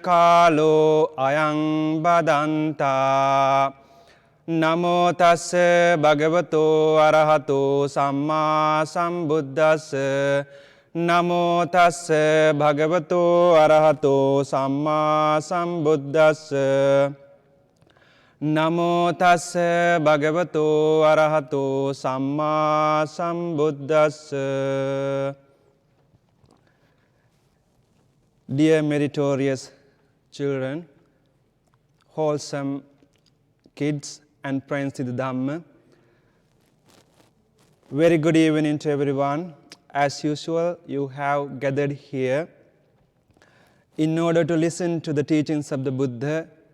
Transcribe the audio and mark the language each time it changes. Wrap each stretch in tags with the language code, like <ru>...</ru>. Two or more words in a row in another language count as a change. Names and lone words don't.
<pi>kālo ayaṃ badantā Namo tassa bhagavato arahato sammā sambuddhassa Namo tassa bhagavato arahato sammā sambuddhassa Namo tassa bhagavato arahato sammā sambuddhassa</pi> <en>Dear meritorious children, wholesome kids and friends in the Dhamma, very good evening to everyone. As usual, you have gathered here in order to listen to the teachings of the Buddha.</en>